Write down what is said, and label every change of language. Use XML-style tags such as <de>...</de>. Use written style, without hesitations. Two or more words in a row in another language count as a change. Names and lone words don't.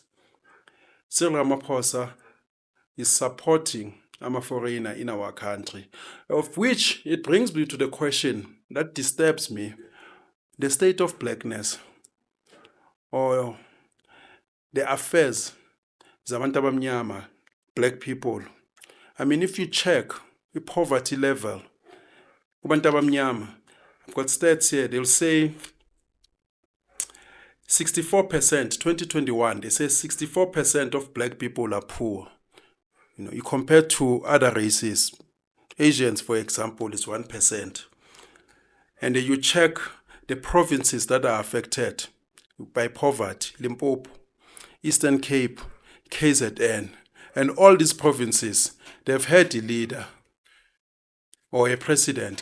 <en>Cyril Ramaphosa is supporting a foreigner in our country, of which it brings me to the question that disturbs me, the state of blackness. or the affairs</en> <zu>zabantu abamnyama,</zu> <en>black people. I mean, if you check the poverty level,</en> <zu>kubantu abamnyama,</zu> <en>I've got stats here, they'll say 64%, 2021, they say 64% of black people are poor. You compare to other races, Asians, for example, is 1%. And you check the provinces that are affected by poverty, Limpopo, Eastern Cape, KZN, and all these provinces, they've had a leader or a president.</en>